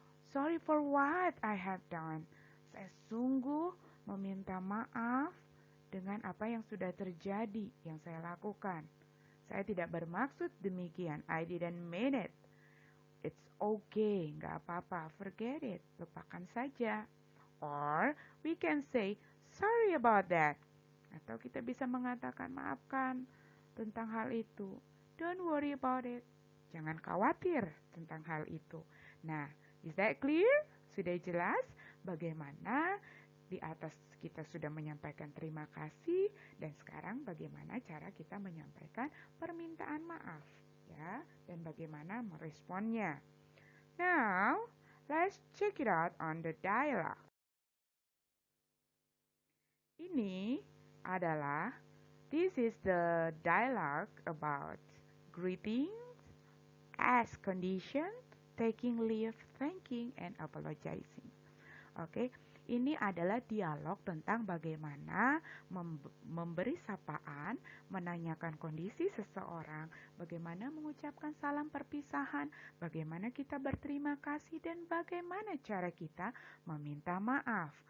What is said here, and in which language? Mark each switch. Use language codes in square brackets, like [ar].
[en] Sorry for what I have done. [id] Saya sungguh meminta maaf dengan apa yang sudah terjadi, yang saya lakukan. Saya tidak bermaksud demikian. [en] I didn't mean it. It's okay, [id] nggak apa-apa. [en] Forget it, [id] lupakan saja. [en] Or we can say, sorry about that. [id] Atau kita bisa mengatakan, maafkan tentang hal itu. [en] Don't worry about it. [id] Jangan khawatir tentang hal itu. Nah, [en] is that clear? [id] Sudah jelas bagaimana di atas kita sudah menyampaikan terima kasih dan sekarang bagaimana cara kita menyampaikan permintaan maaf ya dan bagaimana meresponnya. [en] Now, let's check it out on the dialogue. [id] Ini adalah [en] this is the dialogue about greetings, as condition, taking leave, thanking, and apologizing. [id] Oke, ini adalah dialog tentang bagaimana memberi sapaan, menanyakan kondisi seseorang, bagaimana mengucapkan salam perpisahan, bagaimana kita berterima kasih, dan bagaimana cara kita meminta maaf.